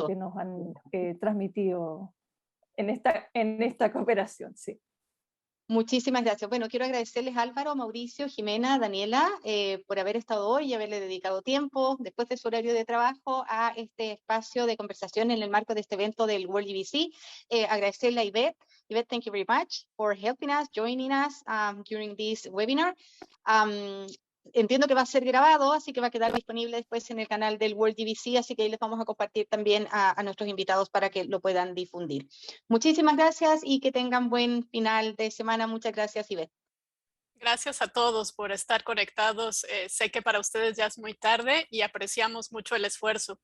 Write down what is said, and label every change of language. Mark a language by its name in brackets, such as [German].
[Spanish] lo que nos han transmitido en esta cooperación, sí. Muchísimas gracias. Bueno, quiero agradecerles Álvaro, Mauricio, Jimena, Daniela, por haber estado hoy y haberle dedicado tiempo después de su horario de trabajo a este espacio de conversación en el marco de este evento del World GBC. Agradecerle a Ivette. [English] Ivette, thank you very much for helping us, joining us during this webinar. [Spanish] Entiendo que va a ser grabado, así que va a quedar disponible después en el canal del World GBC, así que ahí les vamos a compartir también a nuestros invitados para que lo puedan difundir. Muchísimas gracias y que tengan buen final de semana. Muchas gracias, Ivette. Gracias a todos por estar conectados. Sé que para ustedes ya es muy tarde y apreciamos mucho el esfuerzo.